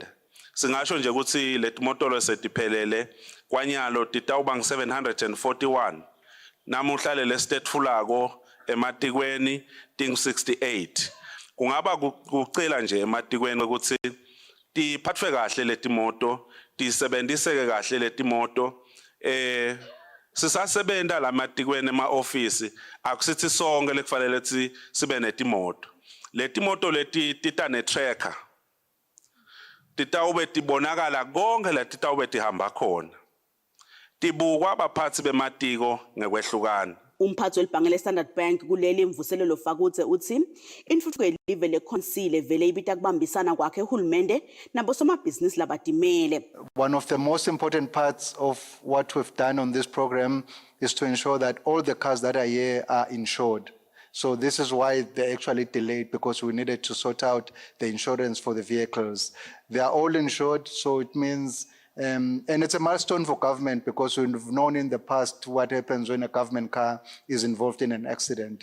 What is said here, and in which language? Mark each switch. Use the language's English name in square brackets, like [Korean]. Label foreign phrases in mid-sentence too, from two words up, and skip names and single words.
[Swati] Singasho nje ukuthi letimotolo setiphelele kwanyalo titawuba ngu-741 namuhla lestetfulako ematikweni tingu-68 kungaba kucila nje ematikweni ukuthi tiphathwe kahle letimoto tisebenziseke kahle letimoto sisasebenta lamatikweni ema-ofisi akusithi sonke lekufanele ukuthi sibe netimoto letimoto leti tita ne-tracker titawube tibonakala konke la titawube tihamba khona tibukwa abaphathi bematiko ngekwehlukana. Umphathi welibhange le-Standard Bank kuleli mvuselelo fakutse uthi intuthuko yelive le-Kusile vele ibita kubambisana kwakhe uhulumende nabosomabhizinisi labatimele. [English] One of the most important parts of what we've done on this program is to ensure that all the cars that are here are insured. So this is why they actually delayed, because we needed to sort out the insurance for the vehicles. They are all insured, so it means, and it's a milestone for government because we've known in the past what happens when a government car is involved in an accident.